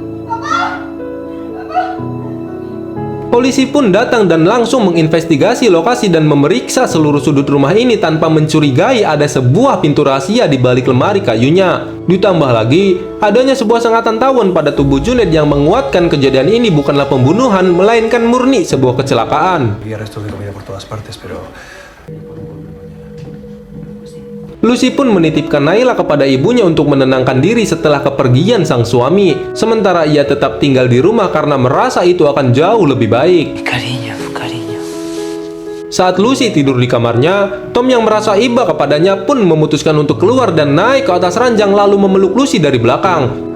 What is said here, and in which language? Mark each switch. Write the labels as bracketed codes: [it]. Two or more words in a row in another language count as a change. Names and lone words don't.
[id] Polisi pun datang dan langsung menginvestigasi lokasi dan memeriksa seluruh sudut rumah ini tanpa mencurigai ada sebuah pintu rahasia di balik lemari kayunya. Ditambah lagi, adanya sebuah sengatan tawon pada tubuh Junet yang menguatkan kejadian ini bukanlah pembunuhan, melainkan murni sebuah kecelakaan. [es] Había restos de comida por todas partes, pero [id] Lucy pun menitipkan Naila kepada ibunya untuk menenangkan diri setelah kepergian sang suami. Sementara ia tetap tinggal di rumah karena merasa itu akan jauh lebih baik. [es] Cariño. [id] Saat Lucy tidur di kamarnya, Tom yang merasa iba kepadanya pun memutuskan untuk keluar dan naik ke atas ranjang lalu memeluk Lucy dari belakang.